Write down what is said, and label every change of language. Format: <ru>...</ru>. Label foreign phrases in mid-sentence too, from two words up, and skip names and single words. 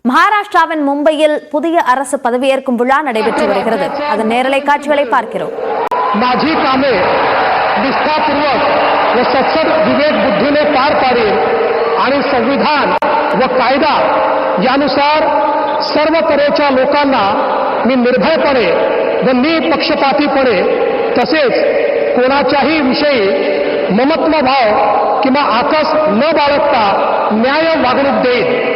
<ta>மகாராஷ்டிராவின் மும்பையில் புதிய அரசு பதவியேற்கும் விழா நடைபெற்று வருகிறது. அதன் நேரலை காட்சிகளை பார்க்கிறோம்.</ta> <mr>माझी कामे निष्ठापूर्वक व सत्सद विवेक बुद्धीने पार पाडेल आणि संविधान व कायदा यानुसार सर्व तऱ्हेच्या लोकांना मी निर्भयपणे व निपक्षपातीपणे तसेच कोणाच्याही विषयी ममत्व भाव किंवा आकस न बाळगता न्याय वागणूक देईल.</mr>